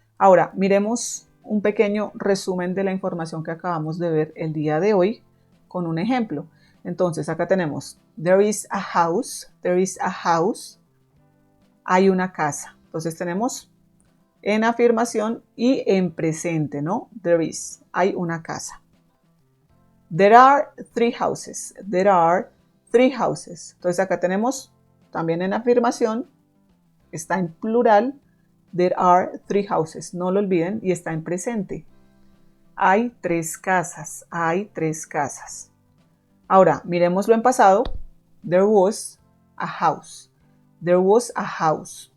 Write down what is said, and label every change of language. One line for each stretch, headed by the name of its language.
Spanish: Ahora, miremos un pequeño resumen de la información que acabamos de ver el día de hoy con un ejemplo. Entonces, acá tenemos,
English: there is a house, there is a house,
Spanish: hay una casa. Entonces tenemos en afirmación y en presente, ¿no?
English: There is,
Spanish: hay una casa.
English: There are three houses, there are three houses.
Spanish: Entonces acá tenemos también en afirmación, está en plural,
English: there are three houses,
Spanish: no lo olviden, y está en presente. Hay tres casas, hay tres casas. Ahora, miremoslo en pasado,
English: there was a house, there was a house.